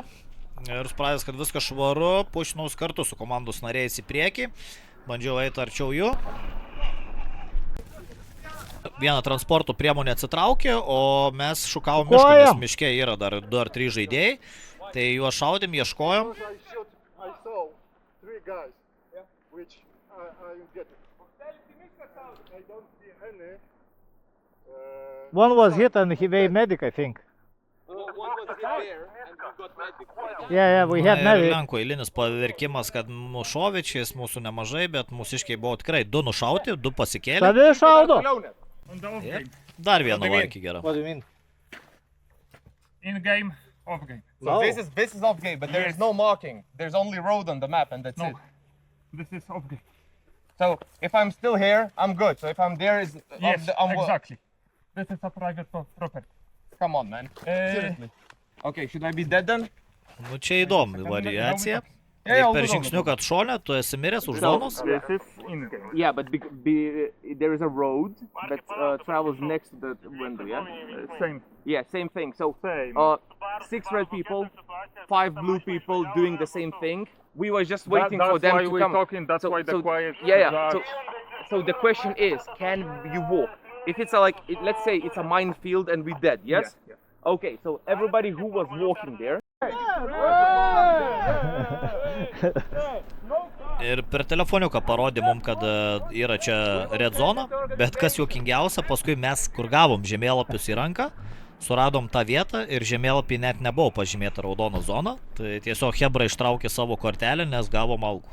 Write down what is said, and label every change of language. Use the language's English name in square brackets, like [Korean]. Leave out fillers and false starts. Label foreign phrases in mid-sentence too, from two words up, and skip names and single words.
[Lithuanian] Ir supratęs, kad viskas švaru, pušinaus kartu su komandos nariais į priekį. Bandžiau eiti arčiau jų. Viena transporto priemonė atsitraukė, o mes šukavom mišką, nes miške yra dar 2 ar 3 žaidėjai. Tai juos šaudėm, ieškojom. [English] One was hit and he was medic, I think. Yeah, we had medic. [Lithuanian] Lenkų eilinis paverkimas, kad nušovičiais mūsų nemažai, bet mūsiškiai buvo tikrai 2 nušauti, 2 pasikėlė. Savi šaudo. Dar vieną laikį gerą. [English] What do you mean? In game, off game. So this is off game, but there is no marking. There's only road on the map and that's it. This is off game. So if I'm still here, I'm good. So if I'm there, is Exactly. This is a private property. Come on, man. Seriously. Okay, should I be dead then? [Lithuanian] Nu čia įdomi variacija. Eik per žingsniuką atšonę, tu esi miręs už zonos. [English] This is in game. Yeah, but there is a road that travels next to the window, yeah? Same. Yeah, same thing. So, Same. 6 red people, 5 blue people doing the same thing. We were just waiting That's for them why to we're come. talking, that's why the quiet. Yeah. So the question is, can you walk? If it's let's say it's a minefield and we're dead, yes? Yeah. Okay, so everybody who was walking there. [Lithuanian] Ir per telefoniuką parodė mum, kad yra čia red zona, bet kas juokingiausia, paskui mes, kur gavom žemėlapius į ranką, suradom tą vietą ir žemėlapį net nebuvo pažymėta raudona zona, tai tiesiog Hebra ištraukė savo kortelę, nes gavom algų.